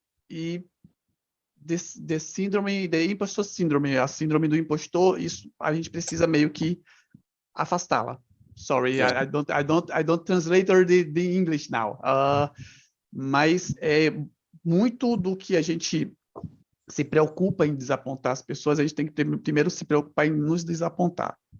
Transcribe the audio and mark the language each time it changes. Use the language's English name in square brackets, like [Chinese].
[Portuguese] E the síndrome, [English] the impostor syndrome, [Portuguese] a síndrome do impostor, isso a gente precisa meio que afastá-la. [English] Sorry, yeah. I don't translate the English now. [Portuguese] Mas muito do que a gente se preocupa em desapontar as pessoas, a gente tem que primeiro se preocupar em nos desapontar.